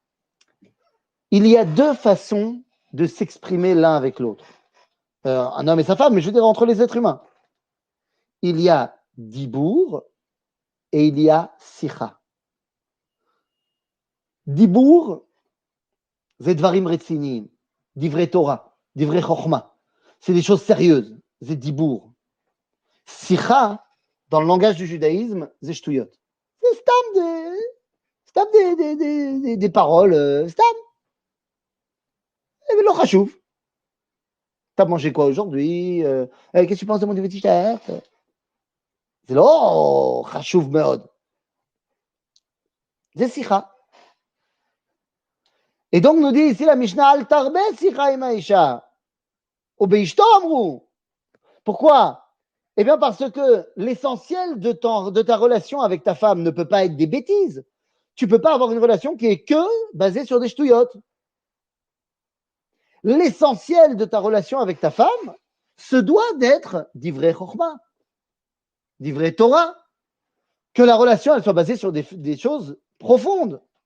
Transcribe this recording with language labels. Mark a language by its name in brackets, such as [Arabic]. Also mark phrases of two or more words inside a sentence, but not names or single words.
[French] Il y a deux façons de s'exprimer l'un avec l'autre. un homme et sa femme, mais je veux dire entre les êtres humains. Il y a dibour et il y a sicha. [Hebrew] Dibour, c'est דברים רציניים דברי תורה דברי חכמה. [French] C'est des choses sérieuses, c'est dibour. Sicha, dans le langage du judaïsme, c'est shtuyot. C'est des paroles, stam. Et le chashuv. T'as mangé quoi aujourd'hui? Qu'est-ce que tu penses de mon nouveau t-shirt? C'est là, [Hebrew] oh, חשוב מאוד. [French] C'est sicha. Et donc nous dit ici la Mishnah, [Hebrew] אל תרבה שיחה עם האשה. ובאשתו אמרו. [French] Pourquoi? Eh bien parce que l'essentiel de ta relation avec ta femme ne peut pas être des bêtises. Tu ne peux pas avoir une relation qui est que basée sur des ch'touillottes. L'essentiel de ta relation avec ta femme se doit d'être [Hebrew] דברי חכמה דברי תורה, [French] que la relation elle soit basée sur des choses profondes.